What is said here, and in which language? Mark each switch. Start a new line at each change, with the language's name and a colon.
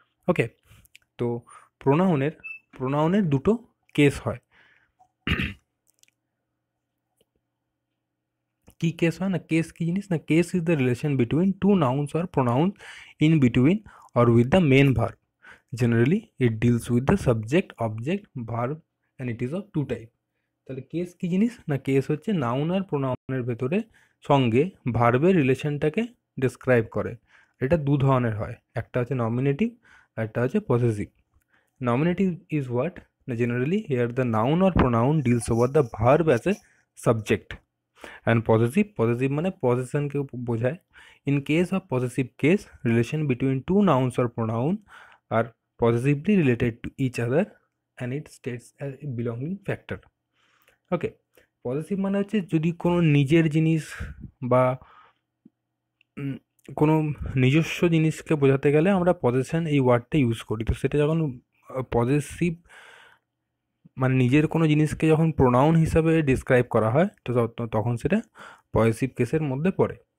Bangla: ওকে, তো প্রোনাউনের দুটো কেস হয়। কি কেস হয় না, কেস কি জিনিস না,
English: Case is the relation between two nouns or pronouns in between or with the main verb. Generally, it deals with the subject, object, verb, and it is of two type.
Bangla: তাহলে case কি জিনিস না, case হচ্ছে noun আর প্রোনাউনের ভেতরে সঙ্গে ভার্বের রিলেশনটাকে describe করে। এটা দু ধরনের হয়, একটা হচ্ছে নমিনেটিভ আর একটা হচ্ছে পসেসিভ।
English: nominative is what না, generally here the noun or pronoun deals over the verb as a subject, and possessive
Bangla: মানে পসেশনকে বোঝায়।
English: In case of possessive case, relation between two nouns or pronoun are possessively related to each other and it states as a belonging factor.
Bangla: Okay, positive মানে হচ্ছে যদি কোনো নিজের জিনিস বা কোনো নিজস্ব জিনিসকে বোঝাতে গেলে আমরা পজেশন এই ওয়ার্ডটা ইউজ করি। তো সেটা যখন পজেসিভ মানে নিজের কোনো জিনিসকে যখন প্রোনাউন হিসাবে ডিসক্রাইব করা হয়, তো তখন সেটা পজিটিভ কেসের মধ্যে পড়ে।